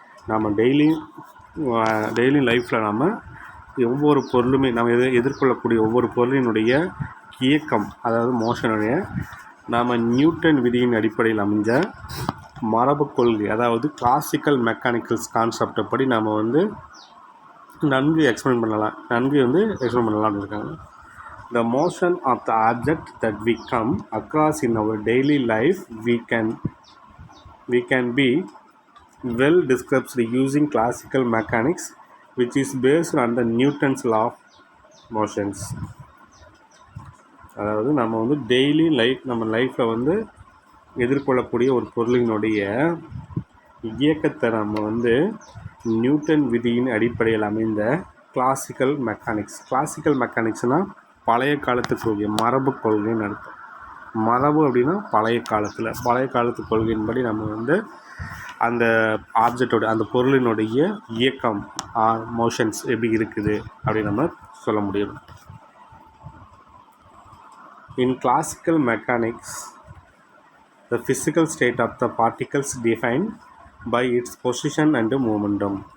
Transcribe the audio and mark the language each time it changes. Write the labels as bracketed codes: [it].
[ta] நம்ம டெய்லி லைஃப்பில் நம்ம ஒவ்வொரு பொருளுமே நம்ம எதிர்கொள்ளக்கூடிய ஒவ்வொரு பொருளினுடைய இயக்கம், அதாவது மோஷனுடைய நாம் நியூட்டன் விதியின் அடிப்படையில் அமைஞ்ச மரபு கொள்கை, அதாவது கிளாசிக்கல் மெக்கானிக்கல்ஸ் கான்செப்டை படி நாம் வந்து நன்கு எக்ஸ்பிளைன் பண்ணலாம்னு இருக்காங்க. [en] The motion of the object that we come across in our daily life we can be well described using classical mechanics, which is based on the Newton's law of motions. [ta] அதாவது நம்ம வந்து daily நம்ம லைஃப்பில் வந்து எதிர்கொள்ளக்கூடிய ஒரு பொருளினுடைய இயக்கத்தை நம்ம வந்து நியூட்டன் விதியின் அடிப்படையில் அமைந்த கிளாசிக்கல் மெக்கானிக்ஸ்னால் பழைய காலத்துக்கு மரபு கொள்கைன்னு அர்த்தம். மரபு அப்படின்னா பழைய காலத்து கொள்கையின்படி நம்ம வந்து அந்த ஆப்ஜெக்டோட அந்த பொருளினுடைய இயக்கம் மோஷன்ஸ் எப்படி இருக்குது அப்படின்னு நம்ம சொல்ல முடியும். [en] In classical mechanics, the physical state of the particles defined by its position and momentum.